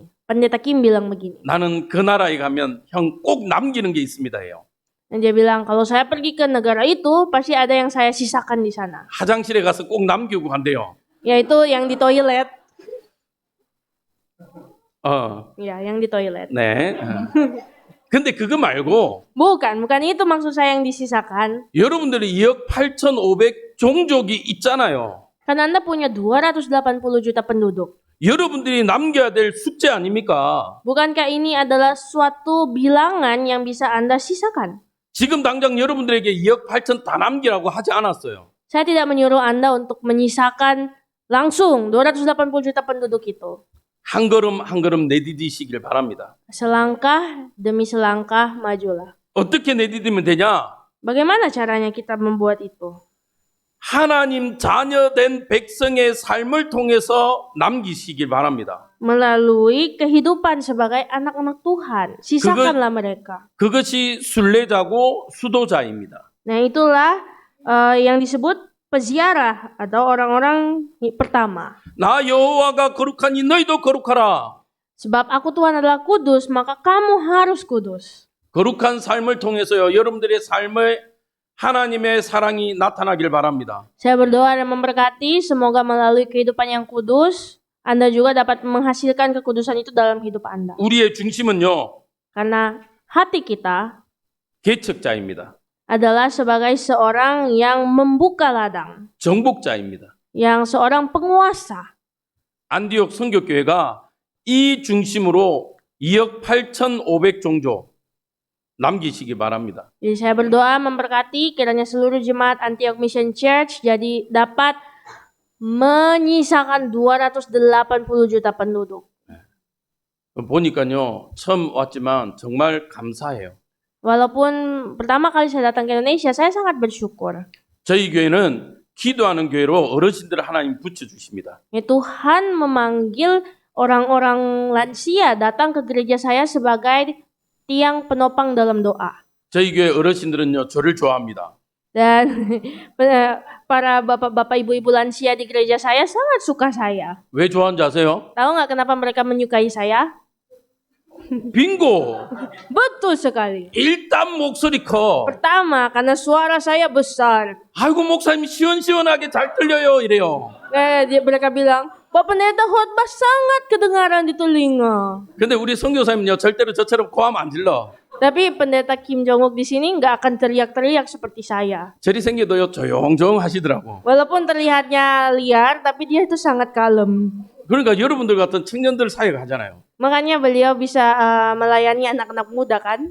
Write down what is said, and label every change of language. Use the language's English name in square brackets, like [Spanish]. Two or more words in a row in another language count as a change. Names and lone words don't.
[Indonesian] Pendeta Kim bilang begini. [Korean] 나는 그 나라에 가면 형 꼭 남기는 게 있습니다 해요. [Indonesian] Dan dia bilang, kalau saya pergi ke negara itu, pasti ada yang saya sisakan di sana. [Korean] 화장실에 가서 꼭 남기고 간대요. [Indonesian] Yaitu yang di toilet. [Korean] 네. [Indonesian] Ya, yang di toilet. [Korean] 근데 그거 말고 [Indonesian] Bukan itu maksud saya yang disisakan. [Korean] 여러분들이 2억 8,500 종족이 있잖아요. [Indonesian] Kan Anda punya 280 juta penduduk. [Korean] 여러분들이 남겨야 될 숙제 아닙니까? [Indonesian] Bukankah ini adalah suatu bilangan yang bisa Anda sisakan? [Korean] 지금 당장 여러분들에게 2억 8천 다 남기라고 하지 않았어요. [Indonesian] Saya tidak menyuruh Anda untuk menyisakan langsung 280 juta penduduk itu. [Korean] 한 걸음 한 걸음 내디디시길 바랍니다. [Indonesian] Selangkah demi selangkah majulah. [Korean] 어떻게 내디디면 되냐? [Indonesian] Bagaimana caranya kita membuat itu? [Korean] 하나님 자녀된 백성의 삶을 통해서 남기시길 바랍니다. [Indonesian] Melalui kehidupan sebagai anak-anak Tuhan. Sisakanlah mereka. [Korean] 그것이 순례자고 수도자입니다. [Indonesian] Nah, itulah yang disebut peziarah atau orang-orang pertama. [Korean] 나 여호와가 거룩하니 너희도 거룩하라. [Indonesian] Sebab aku Tuhan adalah kudus, maka kamu harus kudus. [Korean] 거룩한 삶을 통해서요, 여러분들의 삶에 하나님의 사랑이 나타나길 바랍니다. [Indonesian] Saya berdoa dan memberkati semoga melalui kehidupan yang kudus, Anda juga dapat menghasilkan kekudusan itu dalam hidup Anda. [Korean] 우리의 중심은요, [Indonesian] Karena hati kita [Korean] 개척자입니다. [Indonesian] adalah sebagai seorang yang membuka ladang, [Korean] 정복자입니다. [Indonesian] yang seorang penguasa. [Korean] 안디옥 선교교회가 이 중심으로 2억 8,500 종족 남기시기 바랍니다. [Indonesian] Jadi saya berdoa memberkati kiranya seluruh jemaat Antioch Mission Church jadi dapat menyisakan 280 juta penduduk. [Korean] 보니까요, 처음 왔지만 정말 감사해요. [Indonesian] Walaupun pertama kali saya datang ke Indonesia, saya sangat bersyukur. [Korean] 저희 교회는 기도하는 교회로 어르신들을 하나님 붙여주십니다. [Indonesian] Tuhan memanggil orang-orang lansia datang ke gereja saya sebagai tiang penopang dalam doa. [Korean] 저희 교회 어르신들은요, 저를 좋아합니다. [Indonesian] Dan para bapak-bapak ibu-ibu lansia di gereja saya sangat suka saya. [Korean] 왜 좋아하는지 아세요? [Indonesian] Tahu nggak kenapa mereka menyukai saya? [Korean] 빙고! [Indonesian] Betul sekali. [Korean] 일단 목소리 커. [Indonesian] Pertama, karena suara saya besar. [Korean] 아이고 목사님 시원시원하게 잘 들려요 이래요. [Indonesian] Mereka bilang, Pak Pendeta khotbah sangat kedengaran di telinga. [Korean] 근데 우리 선교사님은요 절대로 저처럼 고함 안 질러. [Indonesian] Tapi pendeta Kim Jong-uk di sini nggak akan teriak-teriak seperti saya. [Korean] 저리 생겨도요 조용조용 하시더라고. [Indonesian] Walaupun terlihatnya liar, tapi dia itu sangat kalem. [Korean] 그러니까 여러분들 같은 청년들 사이에 가잖아요. [Indonesian] Makanya beliau bisa melayani anak-anak muda kan?